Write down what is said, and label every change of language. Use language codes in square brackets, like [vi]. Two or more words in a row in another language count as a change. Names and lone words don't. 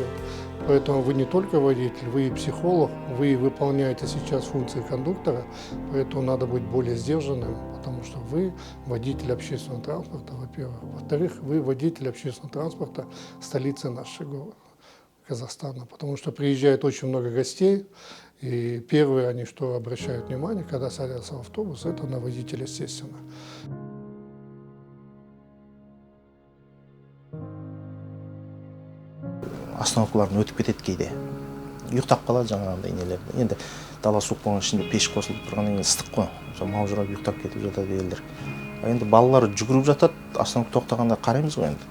[ru] Поэтому вы не только водитель, вы и психолог, вы выполняете сейчас функции кондуктора, поэтому надо быть более сдержанным, потому что вы водитель общественного транспорта, во-первых. Во-вторых, вы водитель общественного транспорта столицы нашего Казахстана, потому что приезжает очень много гостей, и первые они, что обращают внимание, когда садятся в автобус, это на водителя, естественно. [kk] Остановкаларын өтіп кетеді кейде. Ұйықтап қалады жаңағындай нелерді. Енді дала суық болған ішінде пеш қосылып тұрғаннан кейін ыстық қой. Маужырап ұйықтап кетіп жатады елдер. Енді балалар жүгіріп жатады, остановка тоқтағанда қараймыз ғой енді.